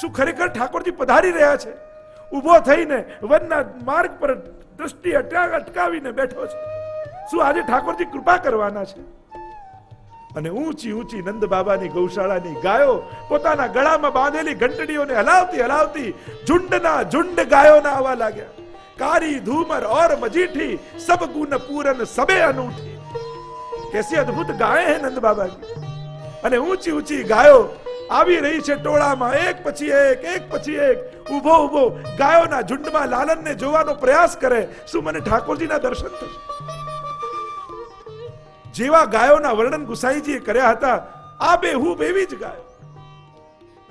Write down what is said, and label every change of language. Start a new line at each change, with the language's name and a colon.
Gujarati: શું ખરેખર ઠાકોરજી પધારી રહ્યા છે? ઊભો થઈને વનના માર્ગ પર દૃષ્ટિ અટકાવીને બેઠો છે। શું આજે ઠાકોરજી કૃપા કરવાના છે? અને ઊંચી ઊંચી નંદ બાબાની ગૌશાળાની ગાયો પોતાના ગળામાં બાંધેલી ઘંટડીઓને હલાવતી હલાવતી ઝુંડના ઝુંડ ગાયોના આવવા લાગ્યા।
Hindi: कारी धूमर और मजीठी सब गुण पूरन सबे अनूठी। कैसी अद्भुत गाय है नंद बाबा की।
Gujarati: અને ઊંચી ઊંચી ગાયો આવી રહી છે ટોળામાં, એક પછી એક ઊભો ઊભો ગાયોના ઝુંડમાં લાલનને જોવાનો પ્રયાસ કરે। શું મને ઠાકોરજીના દર્શન થશે? જેવા ગાયોના વર્ણન ગુસાઈજીએ કર્યા હતા આ બેહૂબ એવી જ ગાયો।